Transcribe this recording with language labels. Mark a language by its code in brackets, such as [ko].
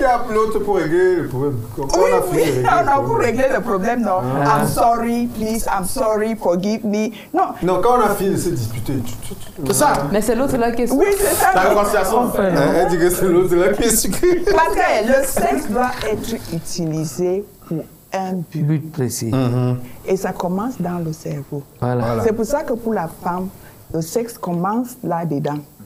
[fr] l'autre pour régler le problème. Oui, non, pour régler le problème, non. [en] I'm sorry, please, I'm sorry, forgive me. [fr] Non. Non, quand on a fini de se disputer, C'est ça. Mais c'est l'autre là qui est... Oui, c'est ça. La réconciliation. elle dit que c'est l'autre là qui est sucré. Parce que le sexe doit être utilisé pour un but. But précis. Et ça commence dans le cerveau. Voilà. C'est pour ça que pour la femme, le sexe commence là-dedans.